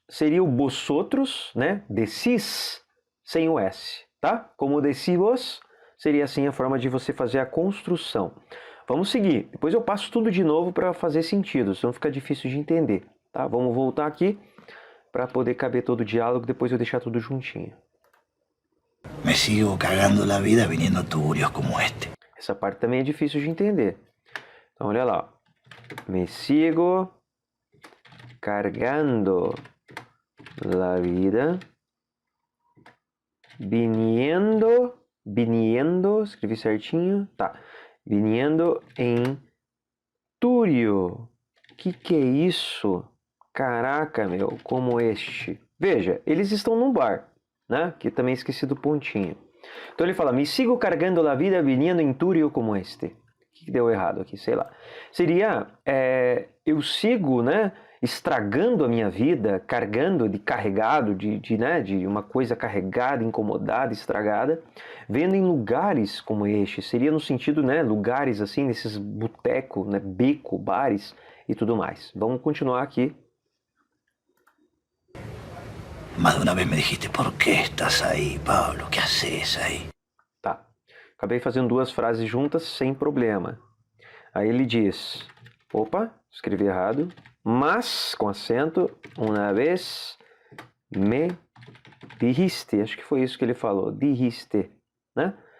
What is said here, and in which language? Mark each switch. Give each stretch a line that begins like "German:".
Portuguese: Seria o vosotros, né, decís, sem o S, tá?
Spanish: Como decís vos,
Portuguese: seria assim a forma de você fazer a construção. Vamos seguir, depois eu passo tudo de novo para fazer sentido, senão fica difícil de entender, tá? Vamos voltar aqui para poder caber todo o diálogo, depois eu deixar tudo juntinho.
Spanish: Me sigo cagando la vida viniendo tuburios como este.
Portuguese: Essa parte também é difícil de entender. Então olha lá.
Spanish: Me sigo cargando la vida viniendo,
Portuguese: escrevi certinho, tá. Viniendo em Túrio. Que é isso? Caraca, meu, como este. Veja, eles estão num bar, né? Que também esqueci do pontinho. Então ele fala,
Spanish: me sigo cargando a vida viniendo em túrio como este.
Portuguese: O que deu errado aqui? Sei lá. Seria, eu sigo, né, estragando a minha vida, carregado, né, de uma coisa carregada, incomodada, estragada, vendo em lugares como este. Seria no sentido, né, lugares assim, nesses botecos, né, beco, bares e tudo mais. Vamos continuar aqui.
Spanish: Más de una vez me dijiste, ¿por qué estás ahí, Pablo? ¿Qué haces ahí?
Portuguese: Tá. Acabei fazendo duas frases juntas sem problema. Aí ele diz, opa, escrevi errado, mas, com acento, uma vez
Spanish: me dijiste,
Portuguese: acho que foi isso que ele falou, dijiste, né?